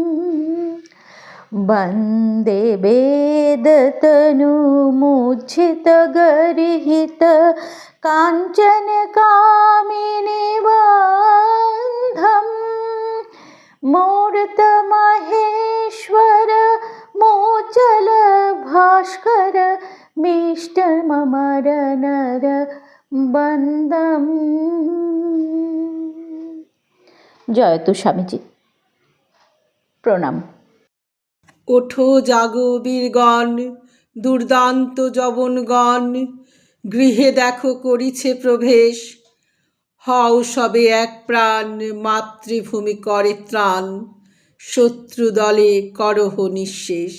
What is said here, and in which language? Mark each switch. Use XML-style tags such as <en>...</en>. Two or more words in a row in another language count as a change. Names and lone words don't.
<sa>वन्दे वेदतनुमुज्झित गर्हित काञ्चन कामिनी वन्दम् मूर्त महेश्वर मोचल भास्कर मिष्टममर नर वन्दम्। जयतु स्वामीजी, प्रणाम।</sa> <bn>ওঠো জাগো বীরগণ, দুর্দান্ত যবনগণ, গৃহে দেখো করিছে প্রবেশ, হও সবে এক প্রাণ, মাতৃভূমি করে ত্রাণ, শত্রু দলে করহ নিঃশেষ।</bn>